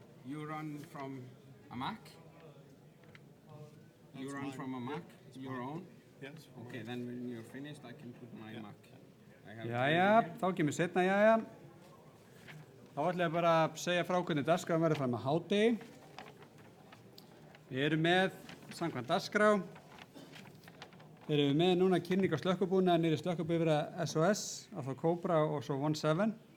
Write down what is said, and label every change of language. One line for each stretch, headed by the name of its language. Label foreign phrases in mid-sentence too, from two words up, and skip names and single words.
English: You run from a Mac? You That's run mine. from a Mac? Yeah, Your own? Yes. Okay, then when you're finished, I can put my Mac. I have
Icelandic: Jæja, þá kemur setna, jæja. Þá ætla ég bara að segja frá hvernig dagskráin verður fram að hádegi. Við erum með, samkvæmt dagskrá, erum við með núna kynning á slökkubúnaði niður slökkubifreiða SOS, af þá Cobra og svo 17.